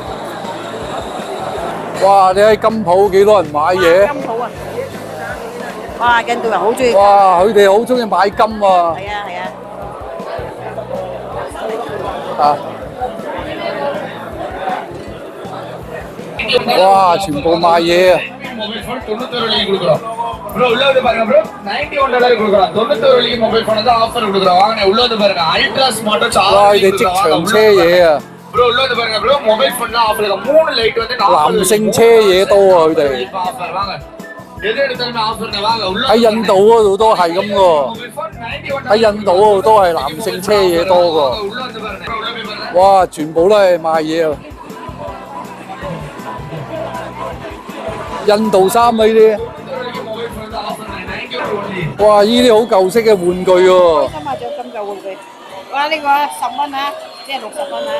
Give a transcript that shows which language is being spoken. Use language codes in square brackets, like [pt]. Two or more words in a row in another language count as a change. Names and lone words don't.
[yue] 哇！你喺金鋪幾多人買嘢？金鋪啊！哇！印度人好中意。哇！佢哋好中意買金啊！係啊係啊。啊！哇！全部賣嘢啊！ [en] mobile phone [ta] 91 வெள்ளிக்கு கொடுக்குறோம். ப்ரோ உள்ள வந்து பாருங்க ப்ரோ 91 டாலர் கொடுக்குறோம். 91 வெள்ளிக்கு [en] mobile phone [ta] தான் ஆஃபர் கொடுக்குறோம். வாங்க உள்ள வந்து பாருங்க. [en] ultra smart watch [yue] 哇！佢哋職場車嘢啊！ [ta] ப்ரோ உள்ள வந்து பாருங்க ப்ரோ [en] mobile phone [ta] தான் ஆஃபர் இருக்கு. 3 லைட் வந்து [yue] 男性車嘢多啊！佢哋 [ta] ஆஃபர் வாங்க. எது எடுத்தாலுமே ஆஃபர்ங்க வாங்க உள்ள [yue] 喺印度嗰度都係咁喎。 [en] mobile phone 91 [yue] 喺印度嗰度都係男性車嘢多喎。 [ta] உள்ள வந்து பாருங்க. ப்ரோ உள்ள போய் பாருங்க. [yue] 哇！全部都係賣嘢啊！印度衫啊呢啲。哇！呢啲好舊式嘅玩具喎。今日仲咁舊玩具。哇！呢個10蚊啊，即係60蚊啊。